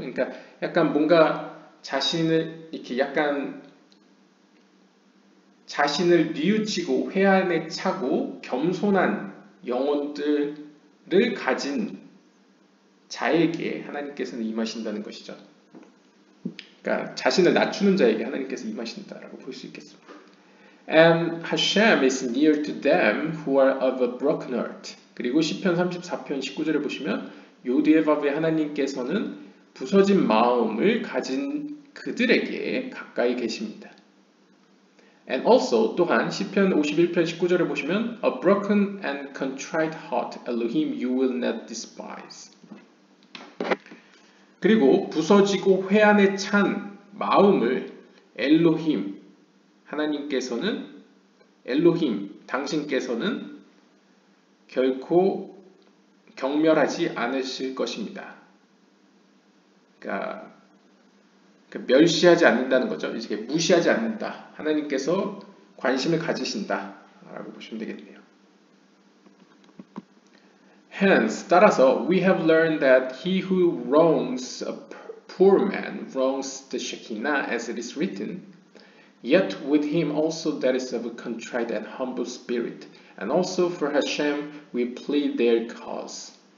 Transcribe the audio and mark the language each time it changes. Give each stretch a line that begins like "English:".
Korean: 그러니까 약간 뭔가 자신을 이렇게 약간 자신을 뉘우치고 회한에 차고 겸손한 영혼들을 가진 자에게 하나님께서는 임하신다는 것이죠. 그러니까 자신을 낮추는 자에게 하나님께서 임하신다라고 볼 수 있겠습니다.
English: And Hashem is near to them who are of a broken heart.
Korean: 그리고 시편 34편 19절에 보시면 요디에바브의 하나님께서는 부서진 마음을 가진 그들에게 가까이 계십니다.
English: And also
Korean: 또한 시편 51편 19절에 보시면
English: A broken and contrite heart, Elohim, you will not despise.
Korean: 그리고 부서지고 회한에 찬 마음을 엘로힘, 하나님께서는 엘로힘, 당신께서는 결코 경멸하지 않으실 것입니다. 그러니까 멸시하지 않는다는 거죠. 이제 무시하지 않는다. 하나님께서 관심을 가지신다 라고 보시면 되겠네요.
English: Hence,
Korean: 따라서
English: we have learned that he who wrongs a poor man wrongs the Shekinah as it is written, yet with him also that is of a contrite and humble spirit, and also for Hashem we plead their cause.